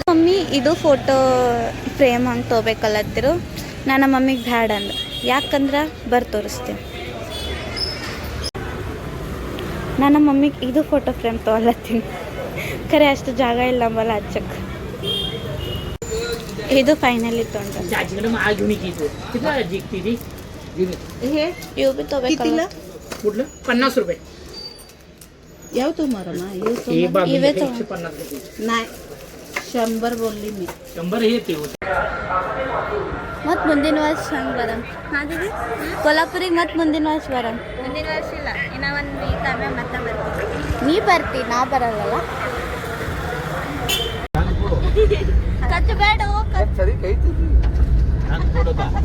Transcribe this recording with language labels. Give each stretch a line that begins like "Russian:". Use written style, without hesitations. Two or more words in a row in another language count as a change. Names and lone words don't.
Kannada: ಮಮ್ಮಿ ಇದು ಫೋಟೋ ಫ್ರೇಮ್ ಹಂಗೆ ತೊಗೋಬೇಕಲ್ಲತ್ತಿರು ನಾನು ಮಮ್ಮಿಗೆ ಬ್ಯಾಡ ಅಂದ ಯಾಕಂದ್ರೆ ತೋರಿಸ್ತೀನಿ ನಾನು ಮಮ್ಮಿಗೆ ಇದು ಫೋಟೋ ಫ್ರೇಮ್ ತೊಗೊಳತ್ತೀನಿ ಖರೆ ಅಷ್ಟು ಜಾಗ ಇಲ್ಲ ನಮ್ಮಲ್ಲ ಹಚ್ಚಕ್ಕೆ ಇದು ಫೈನಲಿ ತೊಗೊಂಡು
Marathi: हे
Kannada: ಇವು ಬಿ ತೊಗೋಬೇಕಲ್ಲ
Marathi: कुठलं 50 रुपये याव तुम्हाला हे बाबी इवे तो. 150 रुपये नाही 100 बोलली मी 100 हे ते होते
Kannada: ಮತ್ತು ಮುಂದಿನ ವರ್ಷ ಹಂಗೆ ಬರಂ ಹಾಂ ದೀದಿ ಕೊಲ್ಲಾಪುರಿಗೆ ಮತ್ತು ಮುಂದಿನ ವರ್ಷ ಬರಂ ಮುಂದಿನ ವರ್ಷ ಇಲ್ಲ ಇನ್ನೂ ಒಂದು ವೀಕ್ ಆಮೇಲೆ ಮತ್ತೆ ಬರ್ತೀವಿ ನೀ ಬರ್ತಿ ನಾ ಬರಲ್ಲಲ್ಲ ಕಚ್ಚಬೇಡ ಸರಿ ಕೈತಿದ್ವಿ ಹಂಗೆ ಕೊಡೋದ